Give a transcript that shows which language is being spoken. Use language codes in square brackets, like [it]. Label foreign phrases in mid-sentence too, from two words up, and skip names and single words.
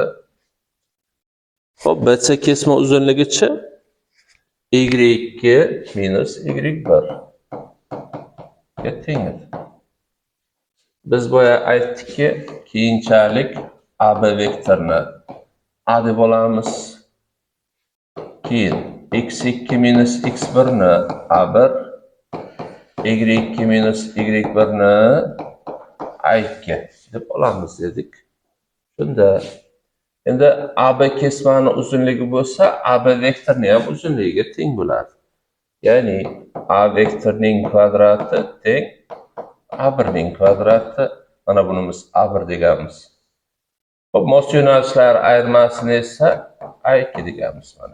[uz] Xo'p, BC kesma uzunligichi y2 minus y1 ga teng edi. Biz boya aytdikki, keyinchalik AB vektorini A deb olamiz. Keyin x2 minus x1 ni A1, y2 minus y1 ni A2 deb olamiz dedik. Shunda endi AB kesmani uzunligi bo'lsa, AB vektorni ham uzunligiga teng bo'ladi. Ya'ni A vektorning kvadrati teng A1 ning kvadrati. Mana bunimiz A1 deganmiz. Xo'p, mos yo'nalishlar ayirmasini esa A2 deganmiz mana.